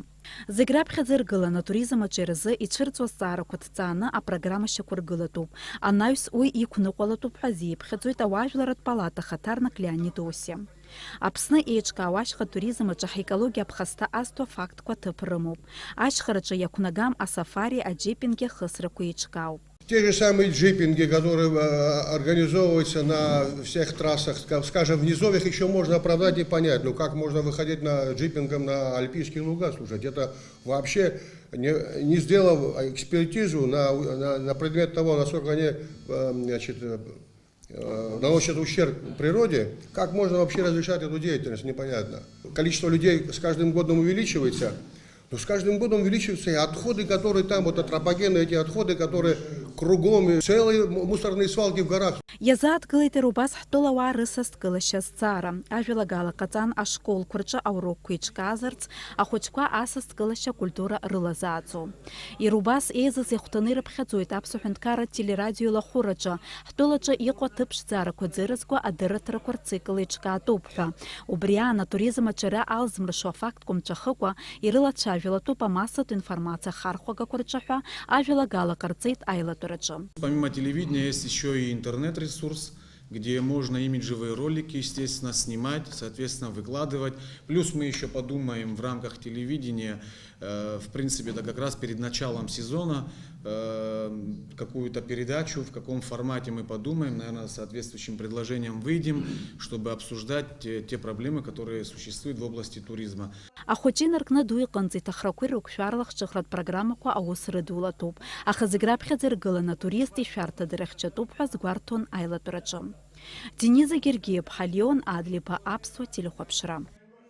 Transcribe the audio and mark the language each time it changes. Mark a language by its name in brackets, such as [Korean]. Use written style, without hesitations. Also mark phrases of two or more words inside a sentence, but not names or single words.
[Abkhazian] Зегь раԥхьаӡа иргылан атуризм аҿы иразы ицәырҵуа азҵаарақәа ҭҵааны апрограмма шьақәыргылатәуп. Анаҩс уи иқәныҟәалатәуп ҳәа азиԥхьаӡоит ауаажәларратә палата ахаҭарнак Леонид Осиа. Аԥсны еиҿкаауа ашьха туризм аҿы ҳекологиа аԥхасҭа азҭо афактқәа ҭыԥ рымоуп. Ашьхараҿы иақәнагам асафари, аџьипинги ахысрақәа еиҿкаауп. [Russian] Те же самые джипинги, которые организовываются на всех трассах, скажем, в низовьях еще можно оправдать и понять, но как можно выходить на джипингом на альпийские луга, слушать, это вообще не сделав экспертизу на предмет того, насколько они наносят ущерб природе, как можно вообще разрешать эту деятельность, непонятно. Количество людей с каждым годом увеличивается. Но с каждым годом увеличиваются и отходы, которые там, вот антропогенные эти отходы, которые кругом, и целые мусорные свалки в горах. [Abkhazian] Иазааҭгылеит убас ҳтәылауаа рысасҭгылашьа азҵаара. Ажәалагала ҟаҵан ашколқәа рҿы аурокқәа еиҿкаазарц, ахәыҷқәа асасҭгылашьа акультура рылазааӡо. Иара убас еизаз иахәҭаны ирыԥхьаӡоит Аԥсуа Ҳәынҭқарратә телерадио лахәыраҿы, ҳтәылаҿы иҟоу аҭыԥшӡарақәа ӡыразқәа адырраҭарақәа рцикл еиҿкаатәуп ҳәа. Убри аан атуризм аҿара алзмыршо афактқәа мҵәахыкәа ирылацәажәалатәуп амассатә информациа ахархәагақәа рҿы ҳәа ажәалагала ҟарҵеит аилатәараҿы. [Russian] Помимо телевидения есть еще и интернет-ресурс, где можно имиджевые ролики, естественно, снимать, соответственно, выкладывать. Плюс мы еще подумаем в рамках телевидения, в принципе, это как раз перед началом сезона, какую-то передачу, в каком формате мы подумаем, наверное, соответствующим предложением выйдем, чтобы обсуждать те проблемы, которые существуют в области туризма. [Abkhazian] Ахәыҷы инаркны ду иҟынӡа иҭахрақәа ирықәшәарлах ҿыхратә программақәа аус рыдулатәуп. Аха зегь раԥхьаӡа иргылан атурист ишәарҭадара хьчатәуп ҳәа згәарҭон аилатәараҿы. Дениза Гергиев, Леон Адлиԥа, Аԥсуа телехәаԥшра.